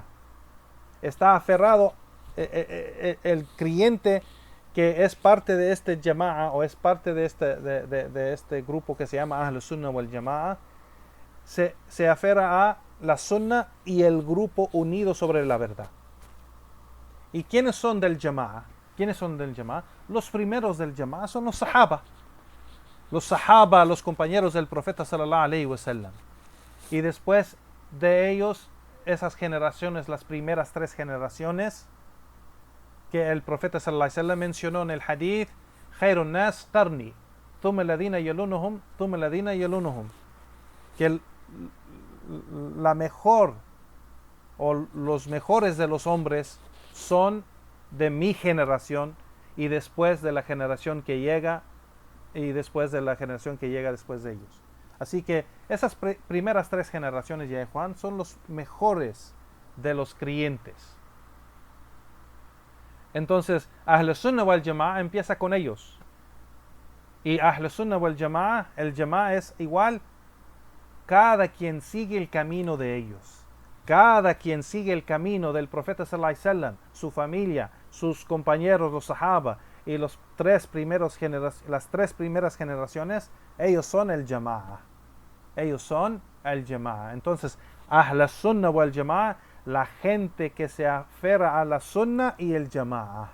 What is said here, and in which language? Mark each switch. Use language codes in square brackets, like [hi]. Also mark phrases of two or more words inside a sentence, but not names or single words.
[es] Está aferrado el creyente que es parte de este Jama'a o es parte de este grupo que se llama Ahl Sunnah wal Jama'a. Se aferra a la Sunnah y el grupo unido sobre la verdad. ¿Y quiénes son del Jama'a? ¿Quiénes son del Jama'a? Los primeros del Jama'a son los Sahaba. Los Sahaba, los compañeros del profeta [ar] صلى الله عليه وسلم. [es] Y después de ellos, esas generaciones, las primeras 3 generaciones, que el profeta [ar] صلى الله عليه وسلم [es] mencionó en el hadith, [ar] خير الناس قرني ثم الذين يلونهم ثم الذين يلونهم. [es] Que la mejor o los mejores de los hombres son de mi generación y después de la generación que llega y después de la generación que llega después de ellos. Así que esas primeras 3 generaciones de Juan son los mejores de los creyentes. Entonces, Ahl Sunnah wal Jama'a empieza con ellos. Y Ahl Sunnah wal Jama'a, el Jama'a es igual. Cada quien sigue el camino de ellos. Cada quien sigue el camino del profeta [ar] صلى الله عليه وسلم, [es] su familia, sus compañeros, los sahaba y las 3 primeras generaciones, ellos son el Jama'a. Ellos son el Jama'a. Entonces, Ahl Sunnah wal Jama'a, la gente que se aferra a la Sunnah y el Jama'a.